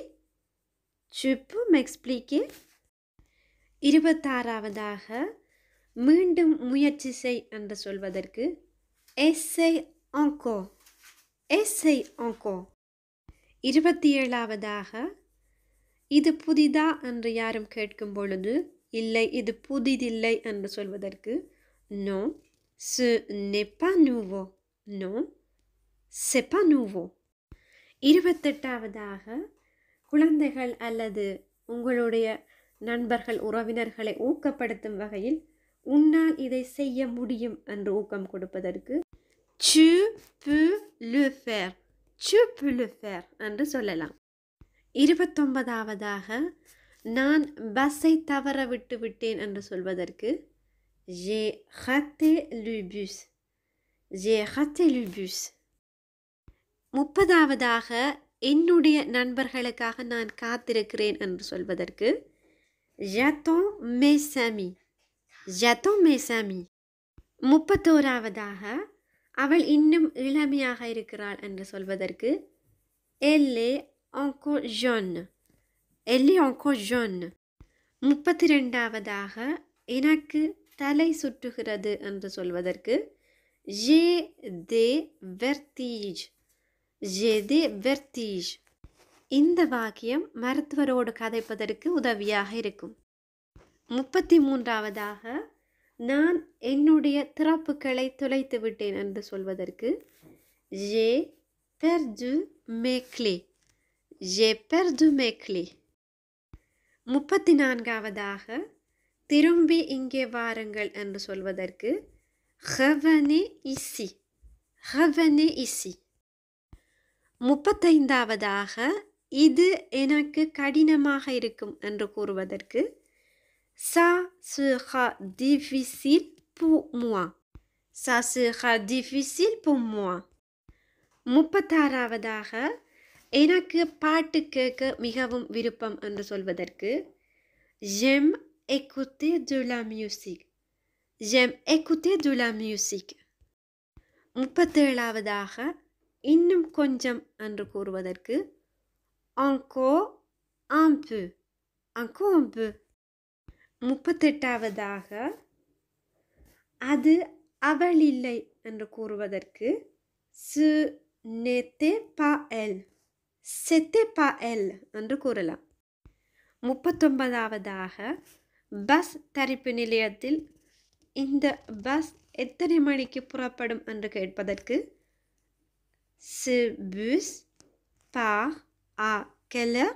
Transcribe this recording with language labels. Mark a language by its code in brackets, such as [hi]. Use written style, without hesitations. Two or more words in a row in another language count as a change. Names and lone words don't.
[fr] Tu peux m'expliquer? [ta] 26வதாக மீண்டும் முயற்சி செய் என்று சொல்வதற்கு [fr] Essaye encore. Essaye encore. [ta] 27வதாக இது புதிதா என்று யாரும் கேட்கும் பொழுது இல்லை இது புதிதில்லை என்று சொல்வதற்கு [fr] Non, ce n'est pas nouveau. Non, c'est pas nouveau. [ta] 28வதாக குழந்தைகள் அல்லது உங்களுடைய நண்பர்கள் உறவினர்களை ஊக்கப்படுத்தும் வகையில் உன்னால் இதை செய்ய முடியும் என்று ஊக்கம் கொடுப்பதற்கு [fr] Tu peux le faire. Tu peux le faire [ta] என்று சொல்லலாம். 29வதாக நான் பஸ்ஸை தவற விட்டு விட்டேன் என்று சொல்வதற்கு [fr] J'ai raté le bus. J'ai raté le bus. [ta] 30வதாக என்னுடைய நண்பர்களுக்காக நான் காத்திருக்கிறேன் என்று சொல்வதற்கு [fr] J'attends mes amis. J'attends mes amis. [ta] 31வதாக அவள் இன்னும் இளமையாக இருக்கிறாள் என்று சொல்வதற்கு [fr] Elle est encore jeune. Elle est encore jeune. [ta] 32வதாக எனக்கு தலை சுற்றுகிறது என்று சொல்வதற்கு [fr] J'ai des vertiges. J'ai des vertiges. [ta] இந்த வாக்கியம் மருத்துவரோடு கதைப்பதற்கு உதவியாக இருக்கும். 33வதாக நான் என்னுடைய திறப்புகளை தொலைத்து விட்டேன் என்று சொல்வதற்கு [fr] J'ai perdu mes clés. J'ai perdu mes clés. [ta] 34வதாக திரும்பி இங்கே வாருங்கள் என்று சொல்வதற்கு [fr] Revenez ici. Revenez ici. [ta] 35வதாக இது எனக்கு கடினமாக இருக்கும் என்று கூறுவதற்கு [fr] Ça sera difficile pour moi. Ça sera difficile pour moi. [ta] 36வதாக எனக்கு பாட்டு கேட்க மிகவும் விருப்பம் என்று சொல்வதற்கு [fr] j'aime écouter de la musique. J'aime écouter de la musique. [ta] 37வது இன்னும் கொஞ்சம் என்று கூறுவதற்கு [fr] encore un peu. Encore un peu. [ta] 38வது அது அவள் இல்லை என்று கூறுவதற்கு [fr] ce n'était pas elle. C'était pas elle [ta] என்று கூறலாம். 39வது பஸ் தரிப்பு நிலையத்தில் இந்த பஸ் எத்தனை மணிக்கு புறப்படும் என்று கேட்பதற்கு [fr] ce bus part à quelle heure?